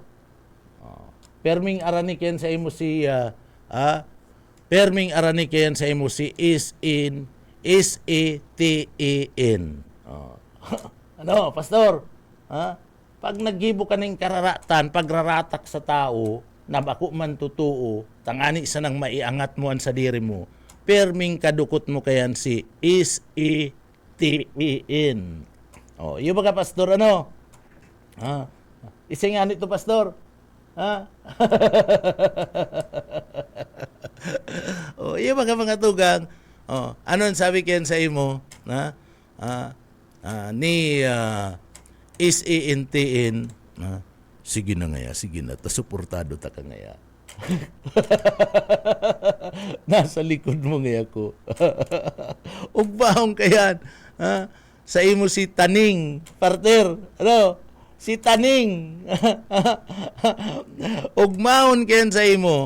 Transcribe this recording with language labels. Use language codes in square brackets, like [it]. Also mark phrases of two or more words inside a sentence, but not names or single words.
[bik] Perming araniken sa imo si perming araniken sa imo si is-in ano, Pastor? Pag naggibo ka ng kararatan, pagraratak sa tao, na bako man tutuo, tangani sa nang maiangat mo sa diri mo, perming kadukot mo kayan si is-in. Iyo ba ka, Pastor, ano? Ising nga nito, Pastor. Iyo ba ka mga tugang? Ano ang sabi kayan sa imo? Ni is-in. Sige na ngaya, sige na. Suportado ta ka ngaya. Nasa likod mo ngaya ko. Ugbaong kayan. Sa imo si Taning, partner. Ano? Si Taning. Ugmaon kayan sa imo.